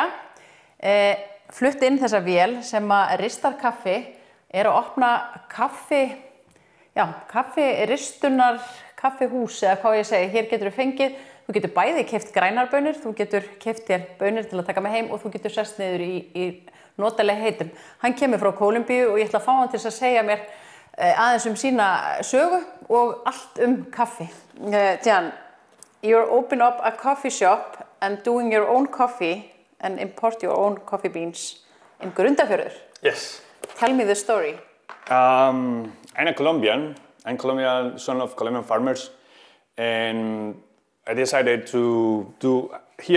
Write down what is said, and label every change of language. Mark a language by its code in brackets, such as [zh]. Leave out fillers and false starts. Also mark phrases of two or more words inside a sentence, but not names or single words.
[is] Flutt inn þessa vél sem ristar kaffi, að opna kaffiristunar, kaffihús eða hvað ég segi. Hér getur fengið, þú getur bæði keypt grænar baunir, þú getur keypt þér baunir til að taka með heim og þú getur sest niður í notaleg heitum. Hann kemur frá Kólumbíu og ég ætla að fá hann til að segja mér aðeins sína sögu og allt kaffi. [en] Jan, you open up a coffee shop and doing your own coffee and import your own coffee beans in Grundarfjörður. Yes. Tell me the story. I'm a Colombian. I'm Colombian, son of Colombian farmers, and I decided to do here.